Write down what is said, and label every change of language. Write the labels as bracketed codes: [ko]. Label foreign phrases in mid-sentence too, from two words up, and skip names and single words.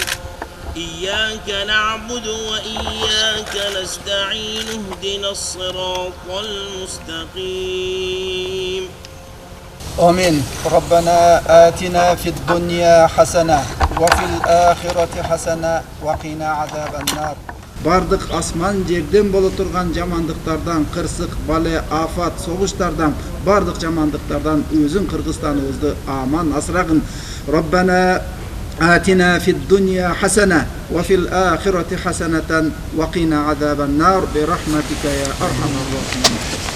[ar] إياك نعبد وإياك نستعين. اهدنا الصراط المستقيم. آمين. ربنا آتنا في الدنيا حسنة وفي الآخرة حسنة وقنا عذاب النار. [ky] Бардык асман жерден боло турган жамандыктардан, кырсык, бале, афат, согуштардан, бардык жамандыктардан өзүң Кыргызстаныбызды аман асырагын. [ar] ربنا آتنا في الدنيا حسنة وفي الآخرة حسنة وقنا عذاب النار برحمتك يا أرحم الراحمين.